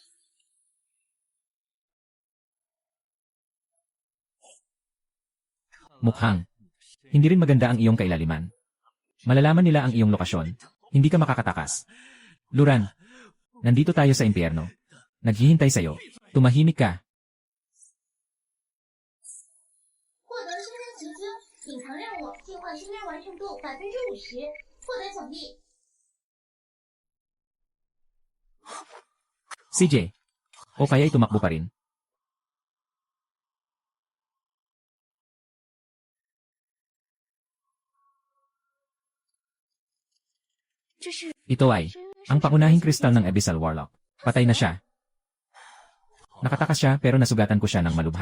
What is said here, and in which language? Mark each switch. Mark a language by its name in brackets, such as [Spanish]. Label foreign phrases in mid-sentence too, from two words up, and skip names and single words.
[Filipino] Mukhang. Hindi rin maganda ang iyong kailaliman. Malalaman nila ang iyong lokasyon. Hindi ka makakatakas. Luran. Nandito tayo sa impyerno. Naghihintay sa'yo. Tumahimik ka. [Chinese] 获得升天奇经，隐藏任务进化升天完成度50%，获得奖励。 CJ. [Filipino] O kaya'y tumakbo pa rin. Ito ay ang pangunahing kristal ng Abyssal Warlock. Patay na siya. Nakatakas siya pero nasugatan ko siya ng malubha.